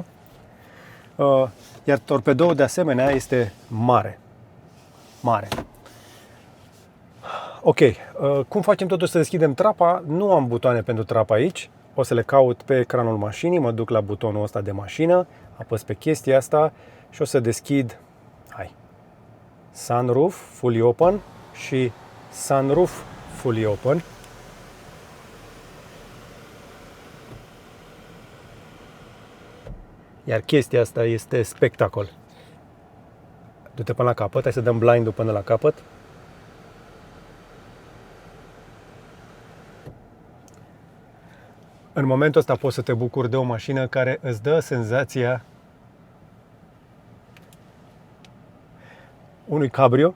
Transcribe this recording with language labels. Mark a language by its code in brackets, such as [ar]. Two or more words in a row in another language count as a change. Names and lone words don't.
[ro] Iar torpedoul de asemenea este mare. Mare. Ok, cum facem totuși să deschidem trapa? Nu am butoane pentru trapa aici. O să le caut pe ecranul mașinii, mă duc la butonul ăsta de mașină, apăs pe chestia asta și o să deschid, [en] sunroof fully open [ro] și [en] sunroof fully open. [ro] Iar chestia asta este spectacol. Du-te până la capăt, hai să dăm blind-ul până la capăt. În momentul ăsta poți să te bucuri de o mașină care îți dă senzația unui cabrio.